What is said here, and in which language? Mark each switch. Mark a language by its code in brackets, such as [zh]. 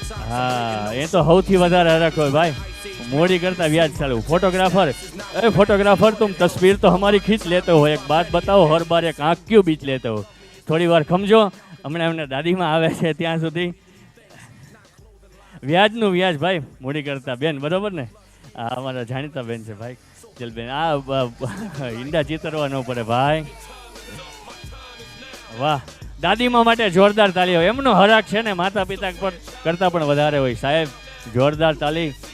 [gu] હા, એ તો સૌથી વધારે હરખ હોય ભાઈ, મોડી કરતા વ્યાજ ચાલુ. [hi] ફોટોગ્રાફર, એ ફોटोग्राफर तुम तस्वीर तो हमारी खींच लेते हो, एक बात बताओ हर बार एक आँख क्यों बीच लेते हो? [gu] થોડી વાર ખમજો, હમણાં એમને દાદીમાં આવે છે ત્યાં સુધી. વ્યાજનું વ્યાજ ભાઈ, મોડી કરતા બેન, બરોબર ને? આ અમારા જાણીતા બેન છે ભાઈ, ચલ બેન. આ ઈંડા ચિતરવા ન પડે ભાઈ. વાહ, દાદીમા માટે જોરદાર તાલી હોય. એમનો હરાક છે ને માતા પિતા પર કરતા પણ વધારે હોય સાહેબ. જોરદાર તાલી.